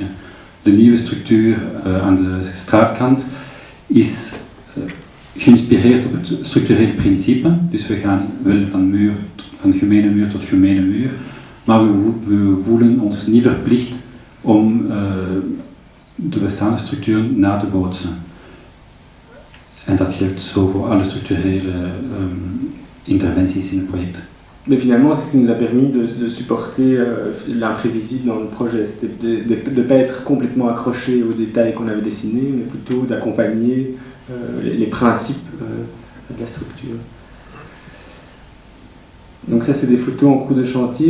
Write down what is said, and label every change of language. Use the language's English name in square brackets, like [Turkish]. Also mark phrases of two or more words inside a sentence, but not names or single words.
[Dutch] De nieuwe structuur aan de straatkant is geïnspireerd op het structureel principe, dus we gaan wel van gemene muur tot gemene muur, maar we voelen ons niet verplicht om de bestaande structuur na te bootsen. En dat geldt zo voor alle structurele interventies in het project. [French] Mais finalement, c'est ce qui nous a permis de supporter l'imprévisible dans le projet. C'était de ne pas être complètement accroché aux détails qu'on avait dessinés, mais plutôt d'accompagner les principes de la structure. Donc ça, c'est des photos en cours de chantier.